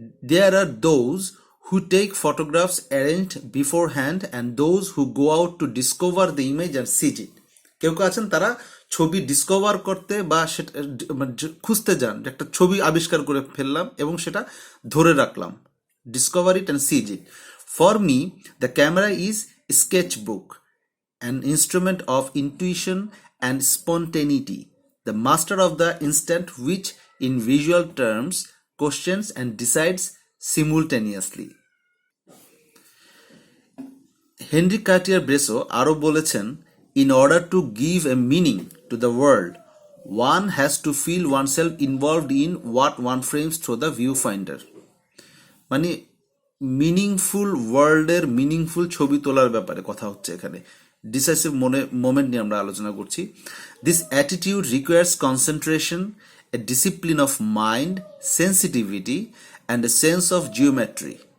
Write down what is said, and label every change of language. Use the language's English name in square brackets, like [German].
[English] There are those who take photographs arranged beforehand and those who go out to discover the image and seize it. [Bangla] কেউ আছেন তারা ছবি discover করতে বা সেটা খুঁজতে যান, যে একটা ছবি আবিষ্কার করে ফেললাম এবং সেটা ধরে রাখলাম, [English] Discover it and seize it. For me the camera is sketchbook, an instrument of intuition and spontaneity, the master of the instant which in visual terms questions and decides simultaneously. [Bangla] Henry Cartier ব্রেসো আরও বলেছেন, [English] in order to give a meaning to the world, one has to feel oneself involved in what one frames through the viewfinder. [Bangla] মানে meaningful ওয়ার্ল্ডের meaningful ছবি তোলার ব্যাপারে কথা হচ্ছে এখানে। ডিসাইসিভ মোমেন্ট নিয়ে আমরা আলোচনা করছি। [English] This attitude requires concentration, a discipline of mind, sensitivity and a sense of geometry.